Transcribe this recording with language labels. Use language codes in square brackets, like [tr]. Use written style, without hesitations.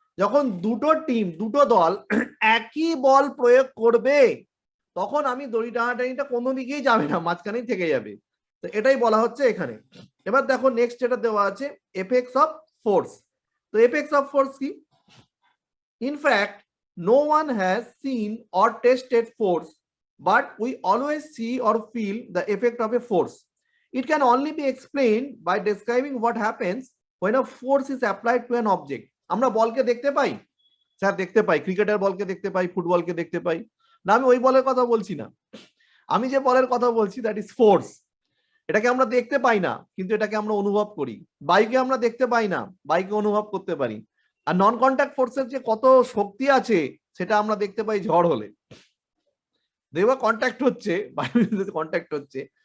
[bn] যখন দুটো টিম, দুটো দল একই বল প্রয়োগ করবে তখন আমি দড়ি টানাটানিটা কোনো দিকেই যাবে না, মাঝখানেই থেকে যাবে। তো এটাই বলা হচ্ছে এখানে। এবার দেখো নেক্সট যেটা দেওয়া আছে, [en] Effects of force. [bn] তো [en] effects of force কি? In fact, no one has seen or tested force, but we always see or feel the effect of a force. It can only be explained by describing what happens when a force is applied to an object. [bn] আমরা বলকে দেখতে পাই, sir দেখতে পাই, ক্রিকেটের বলকে দেখতে পাই, ফুটবলকে দেখতে পাই না, আমি ওই বলের কথা বলছি না। আমি যে বলের কথা বলছি [en] That is force. [bn] এটাকে আমরা দেখতে পাই না কিন্তু এটাকে আমরা অনুভব করি। বাইকে আমরা দেখতে পাই না, বাইকে অনুভব করতে পারি। আর নন কন্ট্যাক্ট ফোর্সের যে কত শক্তি আছে সেটা আমরা দেখতে পাই ঝড় হলে, দেখবা কন্ট্যাক্ট হচ্ছে, বায়ুতে কন্ট্যাক্ট হচ্ছে।